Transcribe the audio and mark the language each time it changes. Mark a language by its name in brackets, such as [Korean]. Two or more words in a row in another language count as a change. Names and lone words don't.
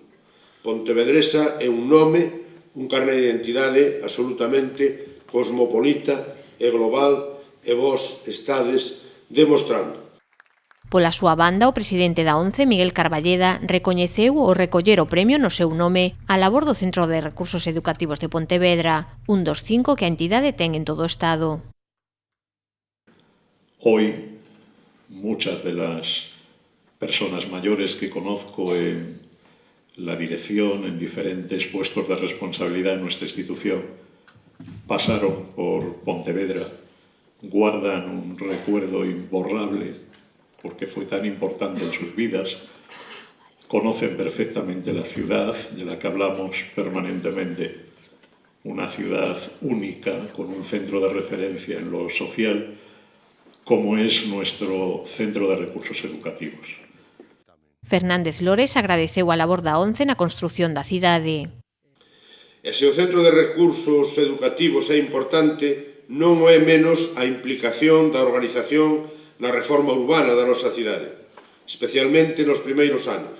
[Galician] Pontevedresa é un nome, un carné de identidade absolutamente cosmopolita e global e vós estades demostrando. Pola súa banda, o presidente da ONCE, Miguel Carballeda, recoñeceu o recoller o premio no seu nome a labor do Centro de Recursos Educativos de Pontevedra, un dos 5 que a entidade ten en todo o Estado. [Spanish] Hoy, muchas de las personas mayores que conozco en la dirección, en diferentes puestos de responsabilidad en nuestra institución, pasaron por Pontevedra, guardan un recuerdo imborrable porque fue tan importante en sus vidas, conocen perfectamente la ciudad de la que hablamos permanentemente, una ciudad única con un centro de referencia en lo social, como es nuestro Centro de Recursos Educativos. [Galician] Fernández Lores agradeceu a labor da ONCE na construción da cidade. E se o Centro de Recursos Educativos é importante, non o é menos a implicación da organización na reforma urbana da nosa cidade, especialmente nos primeiros anos.